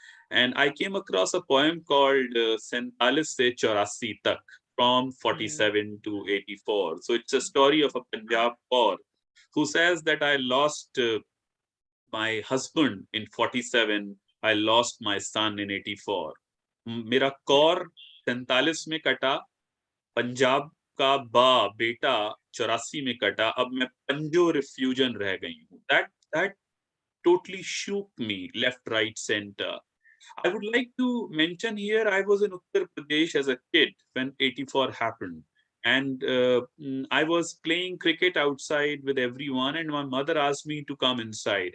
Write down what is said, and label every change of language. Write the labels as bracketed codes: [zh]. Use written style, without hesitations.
[en] And I came across a poem called Sentalis Se Chaurasi Tak, from 47 to 84. So it's a story of a Punjab Kaur who says that I lost my husband in 47, I lost my son in 84. [hi] मेरा कौर 47 में कटा, पंजाब का बेटा 84 में कटा, अब मैं पंजो रिफ्यूजन रह गई हूँ. [en] That totally shook me, left, right, center. I would like to mention here, I was in Uttar Pradesh as a kid when 84 happened. And I was playing cricket outside with everyone, and my mother asked me to come inside.